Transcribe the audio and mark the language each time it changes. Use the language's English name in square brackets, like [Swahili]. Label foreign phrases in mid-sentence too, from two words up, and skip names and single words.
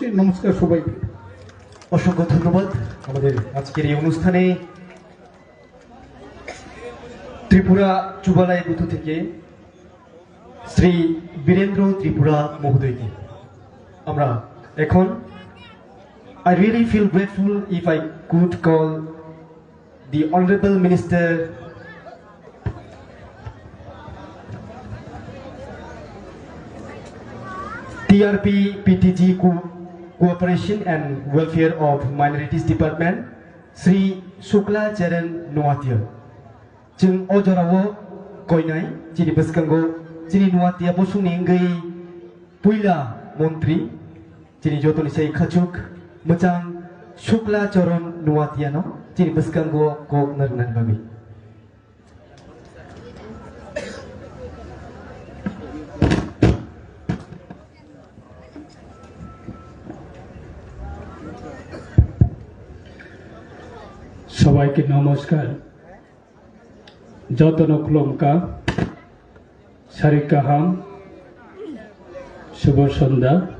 [Bangla] নমস্কার সবাইকে। অসংখ্য ধন্যবাদ। আমাদের আজকের এই অনুষ্ঠানে ত্রিপুরা চুবালাই বুথ থেকে শ্রী বীরেন্দ্র ত্রিপুরা মহোদয়কে আমরা এখন [English] I really feel grateful if I could call the Honorable Minister TRP PTG Cooperation and Welfare of Minorities Department Sri Shukla Charan Nuatia [Kok Borok] जों अजरावो गयनाय जिनि बसकांगो जिनि नुवातिया बसुंनि गै पुइला मन्त्री जिनि जतनि साइ खाचुक मोजां शुक्ला चरण नुवातियानो जिनि बसकांगो गक नरनान बागै [Bangla] সবাইকে নমস্কার। [Kok Borok] যতন ক্লমকা সারিকাহাম [Bangla] শুভ সন্ধ্যা।